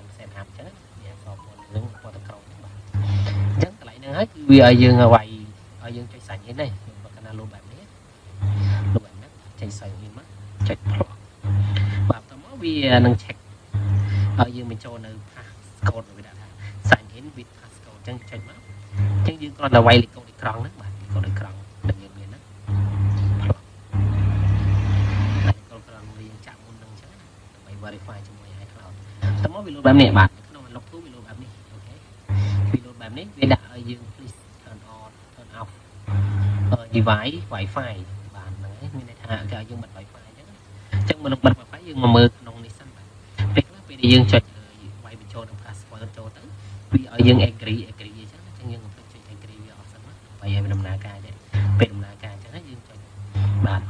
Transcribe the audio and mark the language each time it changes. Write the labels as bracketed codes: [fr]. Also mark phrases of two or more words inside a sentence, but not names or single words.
[en] set up [km] ចឹងវាសពនឹងពណ៌ក្រោមបាទអញ្ចឹងកន្លែងហ្នឹងហើយគឺវាឲ្យយើងឲ្យយើងចុច [en] sign in [km] ដែរបើកាលណា load បែបនេះចេញ [en] sign in [km] មកចុច plug បាទតមកវានឹង check ឲ្យយើងបញ្ចូលនៅ passcode វាដាក់ថា [en] sign in with passcode [km] អញ្ចឹងចុចមកអញ្ចឹងយើងគ្រាន់តែវាយលេខកូដ អេក្រង់ហ្នឹងបាទលេខកូដអេក្រង់ដែលយើងមានហ្នឹង plug ហើយកូដអេក្រង់វាយើងចាក់មុនហ្នឹងអញ្ចឹងដើម្បី verify ជាមួយ iCloud តមកវា load បែបនេះបាទក្នុង Unlock Tool វា load បែបនេះអូខេវា load បែបនេះវាដាក់ឲ្យយើង [en] please turn on turn off device Wi-Fi [km] បាទហ្នឹងហើយមានន័យថាគេឲ្យយើងបិទ Wi-Fi អញ្ចឹងមុននឹងបិទ Wi-Fi យើងមកមើលក្នុងនេះសិនបាទពេលខ្លះពេលដែលយើងចុចវាយបញ្ចូលនឹង password ចូលទៅ វាឲ្យយើង agree អញ្ចឹងយើងកុំភ្លេចចុច agree វាអស់សិនមកដើម្បីឲ្យវាដំណើរការទេពេលដំណើរការអញ្ចឹងហើយយើងចុចបាទ off